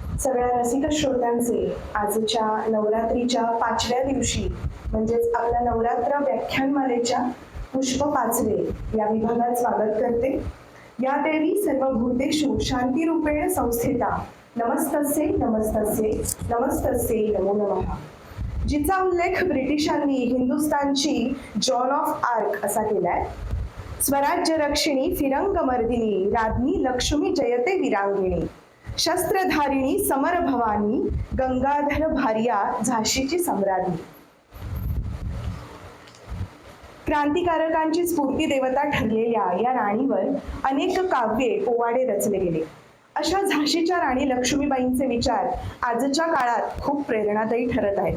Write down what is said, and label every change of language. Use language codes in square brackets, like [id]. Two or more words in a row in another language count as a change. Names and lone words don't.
[mr] सगळ्या रसिक श्रोत्यांचे आजच्या नवरात्रीच्या 5व्या दिवशी म्हणजेच आपल्या नवरात्र व्याख्यानमालेच्या पुष्प 5वे या विभागात स्वागत करते. [sa] या देवी सर्व भूतेषु शांतिरूपेण संस्थिता नमस्तस्यै नमस्तस्यै नमस्तस्यै नमो नमः. [mr] जिचा उल्लेख ब्रिटिशांनी हिंदुस्थानची जॉन ऑफ आर्क असा केलाय. [sa] स्वराज्य रक्षिणी फिरंगमर्दिनी राज्ञी लक्ष्मी जयते वीरांगिणी शस्त्रधारिणी समर भवानी गंगाधर भार्या [mr] झाशीची सम्राज्ञी. क्रांतिकारकांची स्फूर्ती देवता ठरलेल्या या राणीवर अनेक काव्ये पोवाडे रचले गेले. अशा झाशीच्या राणी लक्ष्मीबाईंचे विचार आजच्या काळात खूप प्रेरणादायी ठरत आहेत.